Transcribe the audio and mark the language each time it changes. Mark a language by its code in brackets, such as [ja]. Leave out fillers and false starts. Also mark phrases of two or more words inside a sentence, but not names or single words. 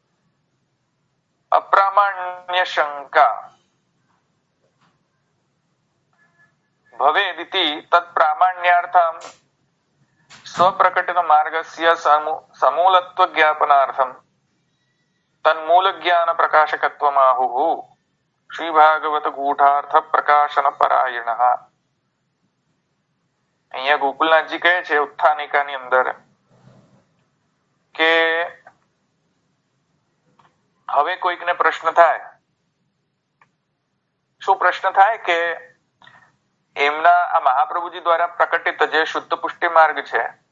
[sa] अप्रामाण्य शंका भवेदिति तत्प्रामाण्यार्थं स्वप्रकटित मार्गस्य समूलत्व ज्ञापनार्थं तन्मूल ज्ञान प्रकाशकत्वमाहुः श्री भागवत गूढ़ार्थ प्रकाशन परायणः. [gu] અહીંયા ગોકુલનાથજી કહે છે ઉત્થાનિકાની અંદર કે હવે કોઈકને પ્રશ્ન થાય, શું પ્રશ્ન થાય કે એમના આ મહાપ્રભુજી દ્વારા પ્રકટિત જે શુદ્ધ પુષ્ટિ માર્ગ છે